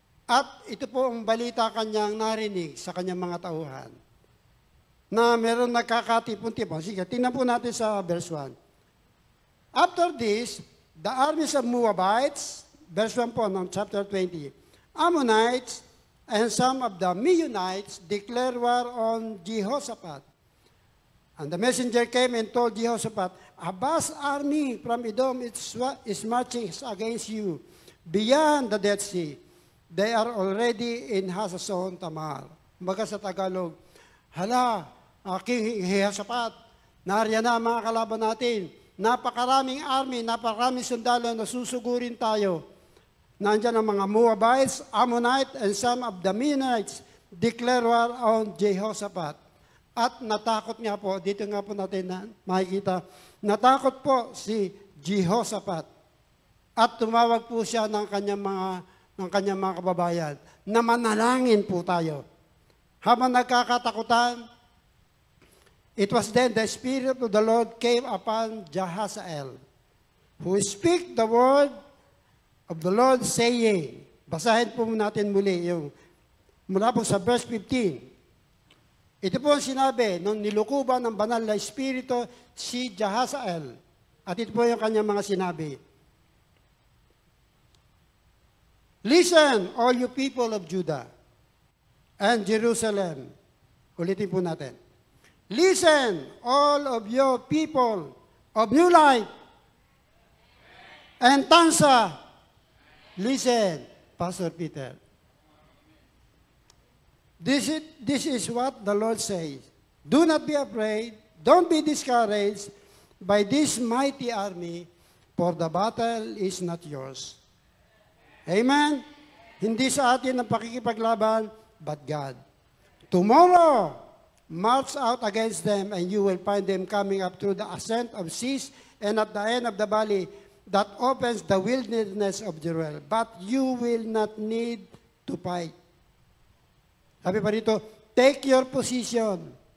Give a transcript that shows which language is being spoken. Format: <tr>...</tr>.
<tl>At ito po ang balita kanyang narinig sa kanyang mga tauhan na meron nagkakatipon-tipon. Sige, tingnan po natin sa verse 1.</tl> <en>After this, the armies of Moabites, verse 1</en> <tl>po ng</tl> <en>chapter 20, Ammonites and some of the Meunites declared war on Jehoshaphat. And the messenger came and told Jehoshaphat, a vast army from Edom is marching against you beyond the Dead Sea. They are already in Hasason Tamar.</en> <tl>Kumbaga sa Tagalog, hala, King Jehoshaphat, nariyan na mga kalaban natin. Napakaraming army, napakaraming sundalo na susugurin tayo. Nandiyan ang mga</tl> <en>Moabites, Ammonites, and some of the Meunites declare war on Jehoshaphat.</en> <tl>At natakot nga po, dito nga po natin na makikita, natakot po si Jehoshaphat. At tumawag po siya ng kanyang mga kababayan na manalangin po tayo. Habang nagkakatakutan,</tl> <en>it was then the Spirit of the Lord came upon Jahaziel, who speak the word of the Lord saying,</en> <tl>basahin po natin muli yung mula po sa</tl> <en>verse 15.</en> <tl>Ito po ang sinabi nung nilukuban ng banal na Espiritu si Jahaziel. At ito po yung kanyang mga sinabi.</tl> <en>Listen, all you people of Judah and Jerusalem.</en> <tl>Ulitin po natin.</tl> <en>Listen, all of your people of New Life and Tansa. Listen, Pastor Peter. This is what the Lord says. Do not be afraid. Don't be discouraged by this mighty army, for the battle is not yours. Amen?</en> <tl>Hindi sa atin ang pakikipaglaban,</tl> <en>but God. Tomorrow, march out against them, and you will find them coming up through the ascent of seas and at the end of the valley that opens the wilderness of Jeruel. But you will not need to fight.</en> <tl>Sabi pa rito,</tl> <en>take your position.</en>